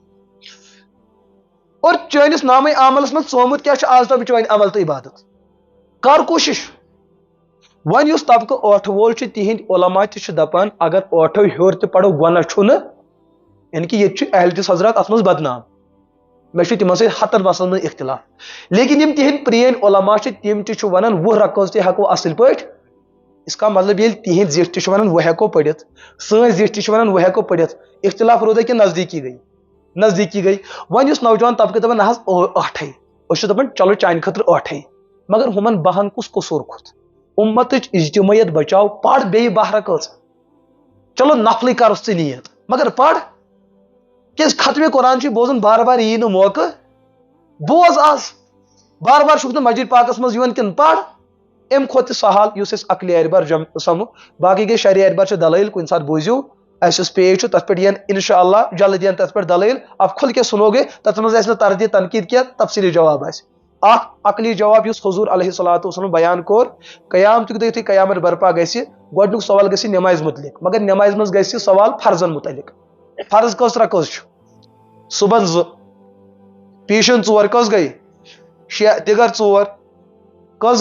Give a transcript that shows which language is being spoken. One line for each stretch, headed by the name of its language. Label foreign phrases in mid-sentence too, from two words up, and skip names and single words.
Kashmiri: اور چٲنِس نامے عملس منٛز ژومُت کیٛاہ چھُ آز تام چٲنۍ عمل تہٕ عبادت کر کوٗشش وۄنۍ یُس طبقہٕ 8 وول چھُ تِہنٛدۍ علما تہِ چھِ دپان اگر 8 ہیوٚر تہِ پرو گۄناہ چھُنہٕ
Urdu: یعنی کہ
Kashmiri: ییٚتہِ چھُ اہل حدیث حضرات اتھ منٛز بدنام مےٚ چھُ تِمن سۭتۍ 100 مسلن منٛز اختلاف لیکن یِم تِہنٛدۍ پرٛٲنۍ علما چھِ تِم تہِ چھِ ونان 20 رکٲژ تہِ ہٮ۪کو اصل پٲٹھۍ
Urdu: اس کا مطلب
Kashmiri: ییٚلہِ تِہنٛدۍ زِٹھۍ تہِ چھِ ونان 20 ہٮ۪کو پٔرِتھ سٲنۍ زِٹھۍ تہِ چھِ ونان 20 ہٮ۪کو پٔرِتھ اختلاف روٗدا کہِ نزدیٖکی گٔے وۄنۍ یُس نوجوان طبقہٕ دپان نہ حظ 8 أسۍ چھِ دپان چلو چانہِ خٲطرٕ 8 مگر ہُمن 12 کُس قصوٗر کھوٚت اُمتٕچ اجتماعیت بچاو پر بیٚیہِ 12 رکٲژ چلو نفلٕے کرُس ژٕ نیت مگر پر کیٛازِ ختمِ قرآن چھُے بوزُن بار بار یی نہٕ موقعہٕ بوز آز بار بار چھُکھ نہٕ مسجد پاکس منٛز یِوان کِنہٕ پر امہِ کھۄتہٕ تہِ سہل یُس أسۍ عقلہِ اعتبار سمو باقٕے گٔے شرعی اعتبار چھِ دلٲیل کُنہِ ساتہٕ بوٗزِو اسہِ یُس پیج چھُ تتھ پٮ۪ٹھ یِن
Arabic: انشاء اللہ
Kashmiri: جلد یِن تتھ پٮ۪ٹھ دلٲیل
Urdu: اب کھُل کے سُنو گے
Kashmiri: تتھ منٛز آسہِ نہٕ تردید تنقید کینٛہہ تفصیلی جواب آسہِ اکھ عقلی جواب یُس حضوٗر
Arabic: علیہ الصلوۃ والسلام
Kashmiri: بیان کوٚر قیامتُک دۄہ یُتھُے قیامت برپا گژھِ گۄڈنیُک سوال گژھِ نٮ۪مازِ متعلق مگر نٮ۪مازِ منٛز گژھِ سوال فرضن متعلق فرض کٔژ رکٲژ چھُ صبحن 2 پیٖشن 4 کٔژ گٔے 6 دِگر 4 کٔژ